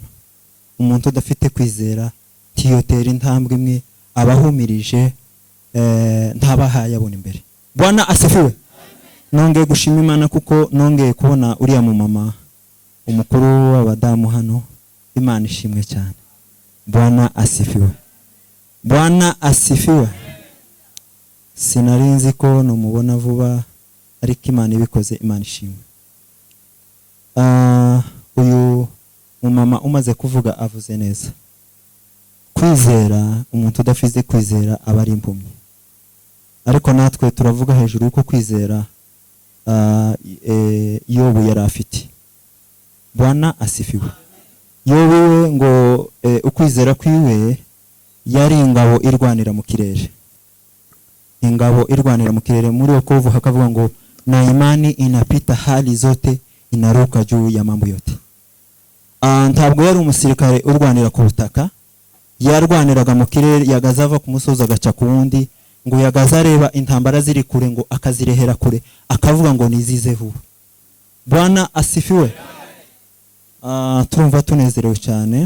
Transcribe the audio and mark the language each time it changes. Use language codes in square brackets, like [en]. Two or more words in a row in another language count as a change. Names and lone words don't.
[rw] Umuntu udafite kwizera tiyotera intambwe imwe abahumirije ntabahaye abona imbere. [sw] Bwana asifiwe. [rw] Nongeye gushima Imana kuko nongeye kubona uriya mu mama umukuru w'abadamu hano. Imana ishimwe cyane. [sw] Bwana asifiwe. Bwana asifiwe. [rw] Sinarinzi ko numubona vuba ariko Imana ibikoze. Imana ishimwe. Uyu mumama umaze kuvuga avuze neza. Kwizera, umuntu udafite kwizera aba ari impumyi. Ariko natwe turavuga hejuru uko kwizera Yobu yari afite. [sw] Bwana asifiwe. [rw] Yobu ngo ukwizera kwiwe yari ingabo irwanira mu kirere. Ingabo irwanira mu kirere. Muri Wokovu hakavuga ngo [sw] na imani inapita hali zote, inaruka juu ya mambo yote. [rw] Ntabwo yari umusirikare urwanira ku butaka, yarwaniraga mu kirere. Yagazava ku musozi agaca ku wundi, ngo yagaza areba intambara ziri kure ngo akazirehera kure akavuga ngo nizize vuba. [sw] Bwana asifiwe. [rw] Turumva tunezerewe cyane.